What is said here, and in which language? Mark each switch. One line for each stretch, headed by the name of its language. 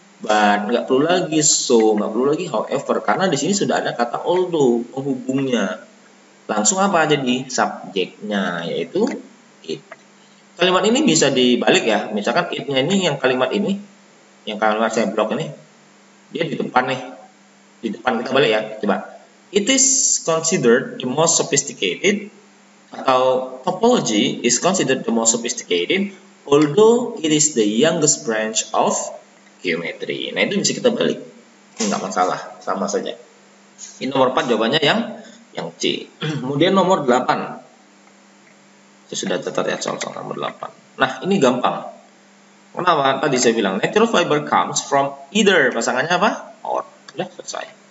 Indonesian: But nggak perlu lagi, so nggak perlu lagi however, karena di sini sudah ada kata although penghubungnya. Langsung apa jadi subjeknya, yaitu it. Kalimat ini bisa dibalik ya, misalkan it-nya ini yang kalimat ini, yang kalimat saya blok ini, dia di depan nih, di depan kita balik ya, coba.
English: It is considered the most sophisticated, atau topology is considered the most sophisticated, although it is the youngest branch of geometri.
Indonesian: Nah, itu bisa kita balik. Enggak masalah, sama saja. Ini nomor 4 jawabannya yang C. Kemudian nomor 8. Saya sudah catat ya soal nomor 8. Nah, ini gampang. Kenapa? Tadi saya bilang
English: natural fiber comes from either,
Indonesian: pasangannya apa? Or. Sudah selesai.